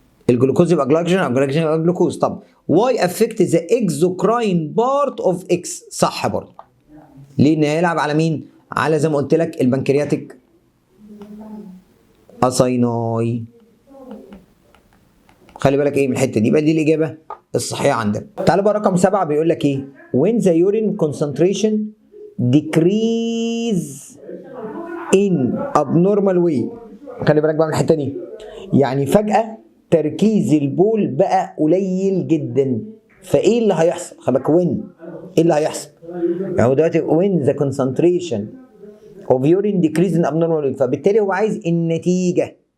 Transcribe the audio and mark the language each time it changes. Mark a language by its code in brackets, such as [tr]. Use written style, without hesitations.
[ar] الجلوكوز يبقى جلايكوجين او جلايكوجين يبقى جلوكوز. طب [en] Why affect the exocrine part of X? [ar] صح برضه. ليه؟ ان هيلعب على مين؟ على زي ما قلت لك البنكرياتيك اسايناي. خلي بالك ايه من الحته دي، يبقى دي الاجابه الصحيحه عندنا. تعال بقى رقم 7 بيقول لك ايه؟ [en] when the urine concentration decrease in abnormal way. [ar] خلي بالك بقى من الحته دي، يعني فجاه تركيز البول بقى قليل جدا، فايه اللي هيحصل؟ خلي بالك وين ايه اللي هيحصل؟ يعني هو دلوقتي [en] when the concentration of urine decrease in abnormal way، [ar] فبالتالي هو عايز النتيجه.